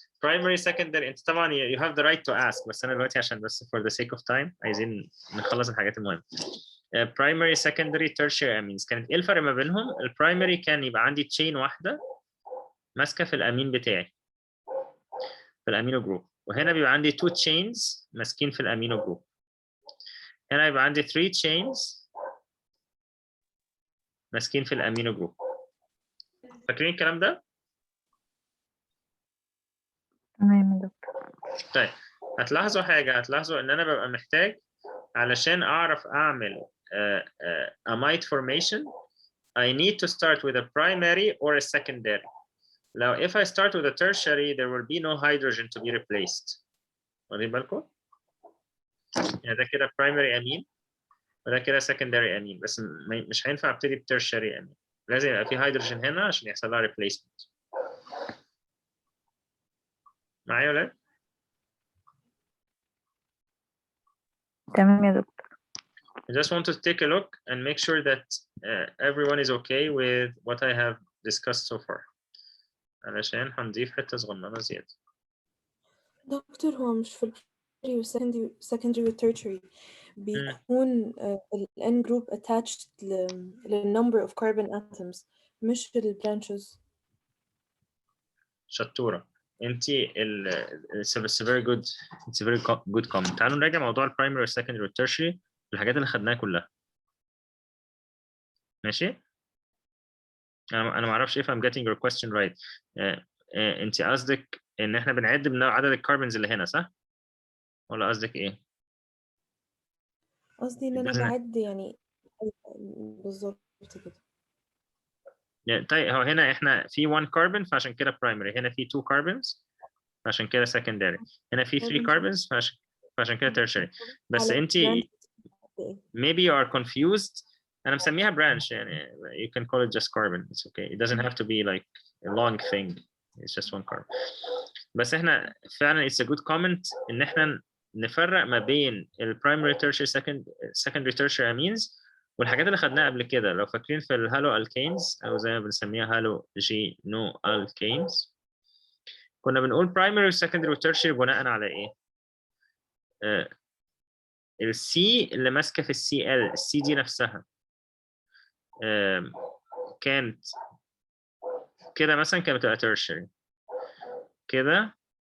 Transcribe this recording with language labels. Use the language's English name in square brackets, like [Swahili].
[English] primary secondary [Arabic] انت طبعا [English] you have the right to ask، [Arabic] بس انا دلوقتي عشان بس [English] for the sake of time [Arabic] عايزين نخلص الحاجات المهمة. [English] primary secondary tertiary amines. [Arabic] كانت ايه الفرق ما بينهم؟ البرايمري كان يبقى عندي تشين واحده ماسكه في الامين بتاعي في الامينو جروب، وهنا بيبقى عندي 2 chains ماسكين في الامينو جروب. هنا يبقى عندي 3 chains ماسكين في الامينو جروب. فاكرين الكلام ده؟ تمام يا دكتور. طيب هتلاحظوا حاجه، هتلاحظوا ان انا ببقى محتاج علشان اعرف اعمل [English] amide formation I need to start with a primary or a secondary. Now if I start with a tertiary there will be no hydrogen to be replaced. [Arabic] واخدين بالكم؟ يعني ده كده primary amine وده كده secondary amine، بس مش هينفع ابتدي ب tertiary amine، لازم يبقى في هيدروجين هنا عشان يحصل لها replacement. معايا ولا لا؟ تمام يا دكتور. [English] I just want to take a look and make sure that everyone is okay with what I have discussed so far. [Arabic] علشان هنضيف حتة صغننة زيادة. دكتور هو مش في البرايمري والسكندري والتيرشري بيكون ال N group attached لل number of carbon atoms مش في ال branches. شطورة. انت [English] it's a very good comment. [Arabic] تعالوا نراجع موضوع البرايمري والسكندري والتيرشري الحاجات اللي خدناها كلها. ماشي؟ انا ما اعرفش [English] if I'm getting your question right. [Arabic] انت قصدك ان احنا بنعد من عدد الكربونز اللي هنا صح؟ ولا قصدك ايه؟ قصدي ان انا بعد يعني بالظبط كده. طيب هو هنا احنا في 1 كربون فعشان كده برايمري، هنا في 2 كربونز فعشان كده secondary، هنا في 3 كربونز فعشان كده tertiary. بس انت [English] maybe you are confused. [Arabic] انا مسميها branch يعني [English] you can call it just carbon, it's okay, it doesn't have to be like a long thing, it's just one carbon. [Arabic] بس احنا فعلا [English] it's a good comment [Arabic] ان احنا نفرق ما بين ال primary tertiary secondary tertiary amines والحاجات اللي خدناها قبل كده. لو فاكرين في الهالو الكينز او زي ما بنسميها هالو جينو الكينز كنا بنقول primary و secondary و tertiary بناء على ايه؟ السي اللي ماسكه في السي ال، السي دي نفسها كانت كده مثلا كانت بتبقى tertiary، كده